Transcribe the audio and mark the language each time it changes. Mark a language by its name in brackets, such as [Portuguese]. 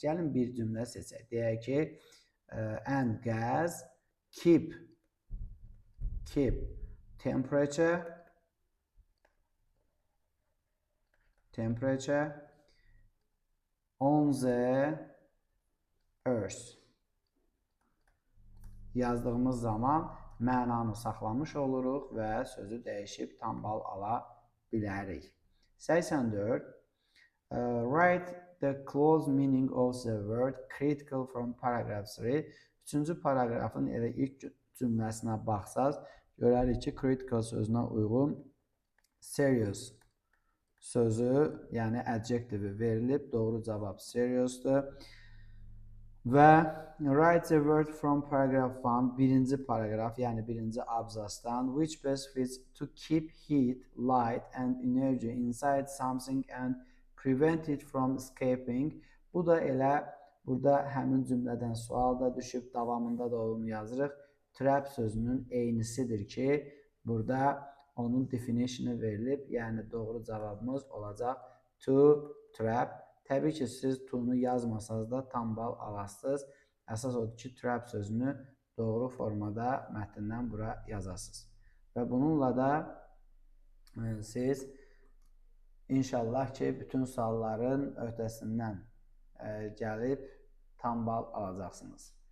[Azerbaijani] Gəlin bir cümlə seçək. Deyək ki, [English] and gas keep temperature on the earth [Azerbaijani] yazdığımız zaman mənanı saxlamış oluruq və sözü dəyişib tam bal ala bilərik. 84. [English] Write the close meaning of the word critical from paragraph 3. [Azerbaijani] Üçüncü paragrafın elə ilk cümləsinə baxsaz, görərik ki, critical sözünə uyğun serious sözü, yəni adjectivi verilib. Doğru cavab seriousdur. [English] Və write the word from paragraph 1, [Azerbaijani] birinci paragraf, yəni birinci abzasdan, [English] which best fits to keep heat, light and energy inside something and prevent it from escaping. [Azerbaijani] Bu da elə burada həmin cümlədən sual da düşüb, davamında da onu yazırıq. Trap sözünün eynisidir ki, burada onun definitionu verilib, yəni doğru cavabımız olacaq to trap. Təbii ki, siz to-nu yazmasanız da tam bal alasınız. Əsas odur ki, trap sözünü doğru formada mətndən bura yazasınız. Və bununla da siz inşallah ki, bütün sualların öhdəsindən gəlib tam bal alacaqsınız.